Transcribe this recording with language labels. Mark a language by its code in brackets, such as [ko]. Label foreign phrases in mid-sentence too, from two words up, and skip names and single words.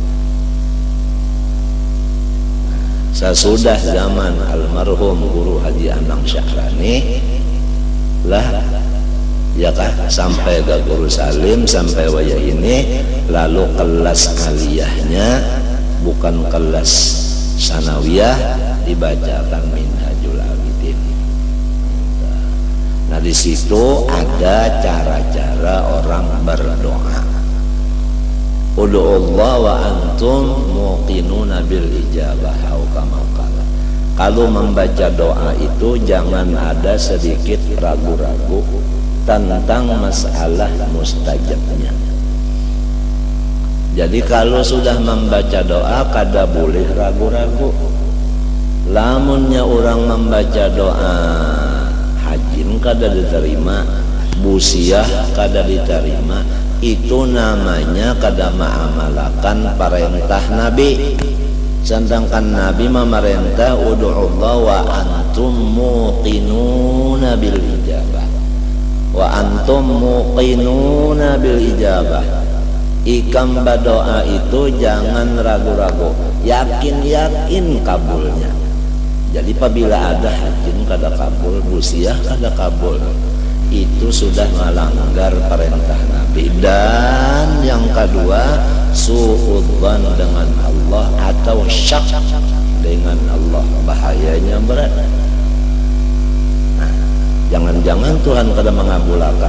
[id] Sesudah zaman almarhum Guru Haji Anang Syahrani lah ya kah, sampai ke Guru Salim, sampai waya ini, lalu kelas aliyahnya bukan kelas sanawiyah dibacakan Minhajul Abidin. Nah di situ ada cara-cara orang berdoa. [ar] ادعوا الله وأنتم موقنون بالإجابة أو كما قال. [id] Kalau membaca doa itu jangan ada sedikit ragu-ragu tentang masalah mustajabnya. Jadi kalau sudah membaca doa kada boleh ragu-ragu. Lamunnya orang membaca doa hajin kada diterima, busiah kada diterima, itu namanya kada ma'amalakan perintah Nabi. Sedangkan Nabi memerintah [ar] ادعوا الله وأنتم موقنون بالإجابة. وأنتم موقنون بالإجابة. [id] Ikam berdoa itu jangan ragu-ragu, yakin-yakin kabulnya. Jadi apabila ada hajin kada kabul, busiah kada kabul, itu sudah melanggar perintah Nabi. Dan yang kedua, suudzon dengan Allah atau syak dengan Allah, bahayanya berat. Nah, jangan-jangan Tuhan kada mengabulkan.